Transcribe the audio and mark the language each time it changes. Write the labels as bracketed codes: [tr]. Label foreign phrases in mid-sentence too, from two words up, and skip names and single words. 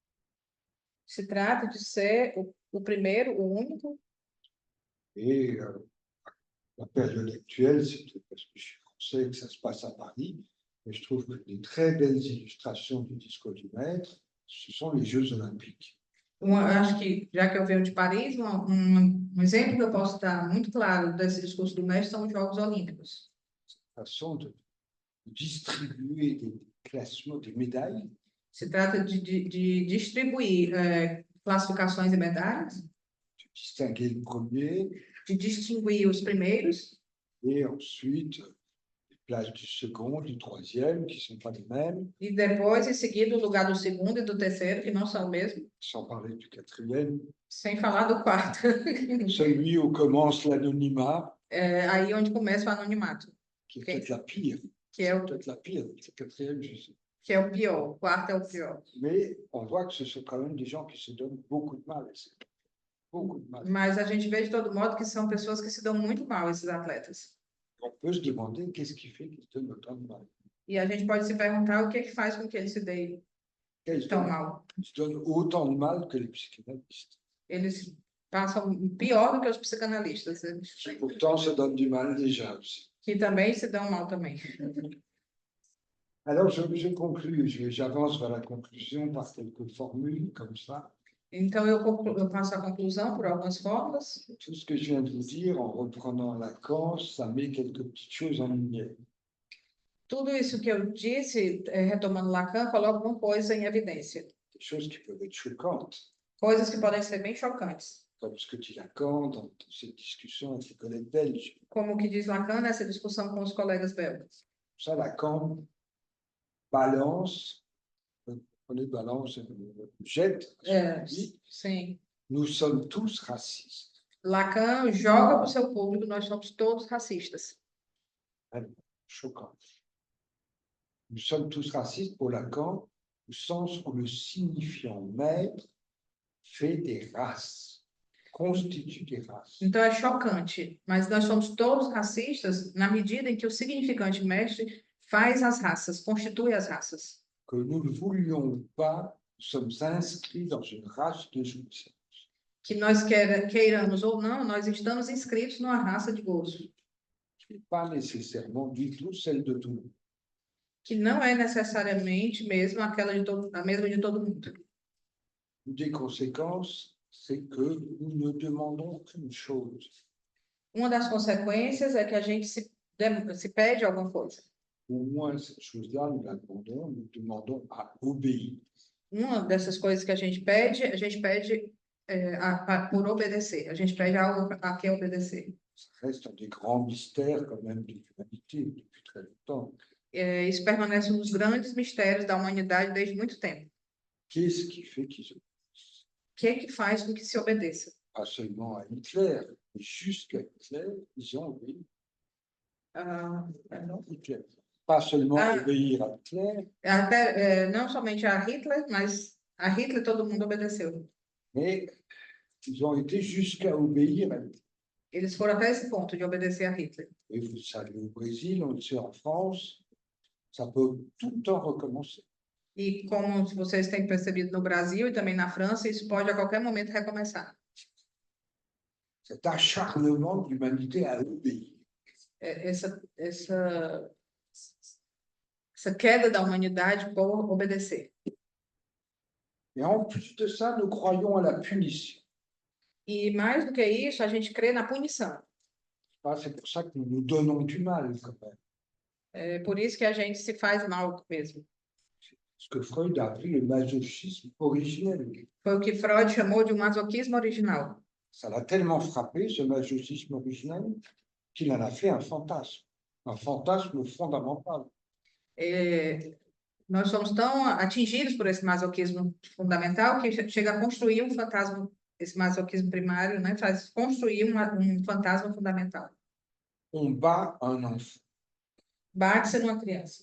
[pt] Se trata de ser o primeiro, o único, [fr] et la période actuelle, c'est peut-être parce que je suis français que ça se passe à Paris, mais je trouve que des très belles illustrations du discours du maître, ce sont les Jeux olympiques. [pt] acho que, já que eu venho de Paris, um exemplo que eu posso dar muito claro desse discurso do mestre são os Jogos Olímpicos. [fr] Façon de distribuer des classements, des médailles, [pt] Se trata de distribuir classificações e medalhas, [fr] de distinguer le premier, [pt] de distinguir os primeiros, [fr] et ensuite les places du second, du troisième, qui ne sont pas les mêmes, [pt] e depois, em seguida, o lugar do segundo e do terceiro, que não são o mesmo, [fr] sans parler du quatrième. [pt] sem falar do quarto. [fr] Celui où commence l'anonymat, [pt] Aí onde começa o anonimato, [fr] qui est peut-être la pire. [pt] que é o, [fr] Peut-être la pire, c'est le quatrième, je sais. [pt] que é o pior. O quarto é o pior. [fr] Mais on voit que ce sont quand même des gens qui se donnent beaucoup de mal. Beaucoup de mal. [pt] Mas a gente vê de todo modo que são pessoas que se dão muito mal, esses atletas. [fr] On peut se demander qu'est-ce qui fait qu'ils se donnent autant de mal. [pt] E a gente pode se perguntar o que é que faz com que eles se deem [fr] Ils se [pt] tão [fr] donnent, [pt] mal. [fr] ils se donnent autant de mal que les psychanalystes. [pt] Eles passam pior do que os psicanalistas, [fr] Qui pourtant se donnent du mal déjà aussi. [pt] que também se dão mal também. [fr] Alors je conclus, j'avance vers la conclusion par quelques formules comme ça. [pt] Então, eu passo a conclusão por algumas fórmulas. [fr] Tout ce que je viens de vous dire, en reprenant Lacan, ça met quelques petites choses en lumière. [pt] Tudo isso que eu disse, retomando Lacan, coloca uma coisa em evidência. [fr] Des choses qui peuvent être choquantes, [pt] Coisas que podem ser bem chocantes. [fr] comme ce que dit Lacan dans cette discussion avec les collègues belges. [pt] Como o que diz Lacan nessa discussão com os colegas belgas. [fr] Ça, Lacan balance on les balance, jette. [pt] É, sim. [fr] Nous sommes tous racistes. [pt] Lacan joga para o seu público, nós somos todos racistas. [fr] Choquant. Nous sommes tous racistes pour Lacan, au sens où le signifiant maître fait des races, constitue des races. [pt] Então é chocante, mas nós somos todos racistas na medida em que o significante mestre faz as raças, constitui as raças. [fr] Que nous ne voulions ou pas, nous sommes inscrits dans une race de jouissance. [pt] Que nós queiramos ou não, nós estamos inscritos numa raça de gozo, [fr] Ce n'est pas nécessairement du tout celle de tout le monde. [pt] que não é necessariamente mesmo a mesma de todo mundo. [fr] Une des conséquences, c'est que nous ne demandons qu'une chose, [pt] Uma das consequências é que a gente se pede alguma coisa. [fr] au moins cette chose-là, nous nous demandons à obéir. [pt] Uma dessas coisas que a gente pede por obedecer. A gente pede algo a quem obedecer. [fr] Ça reste un des grands mystères quand même de l'humanité depuis très longtemps. [pt] Isso permanece um dos grandes mistérios da humanidade desde muito tempo. [fr] Qu'est-ce qui fait qu'ils obéissent? [pt] O que é que faz com que se obedeça? [fr] Pas seulement à Hitler, mais jusqu'à Hitler, ils ont obéi. [pt] Perdão. [fr] Hitler. Pas seulement Ah. obéir à Hitler, [pt] Até, não somente a Hitler, mas a Hitler todo mundo obedeceu. [fr] mais ils ont été jusqu'à obéir à Hitler. [pt] Eles foram até esse ponto de obedecer a Hitler. [fr] Et vous le savez, au Brésil, on le sait en France, ça peut tout le temps recommencer. [pt] E como vocês têm percebido no Brasil e também na França, isso pode a qualquer momento recomeçar. [fr] Cet acharnement de l'humanité à obéir. [pt] Essa queda da humanidade por obedecer. [fr] Et en plus de ça, nous croyons à la punition. [pt] E mais do que isso, a gente crê na punição. [fr] Ah, c'est pour ça que nous nous donnons du mal, quand même. [pt] É por isso que a gente se faz mal mesmo. [fr] Ce que Freud a appelé le masochisme originel. [pt] Foi o que Freud chamou de um masoquismo original. [fr] Ça l'a tellement frappé, ce masochisme originel, qu'il en a fait un fantasme fondamental. [pt] Nós somos tão atingidos por esse masoquismo fundamental que chega a construir um fantasma, esse masoquismo primário, né, faz construir um fantasma fundamental. [fr] On bat un enfant. [pt] Bate-se numa criança.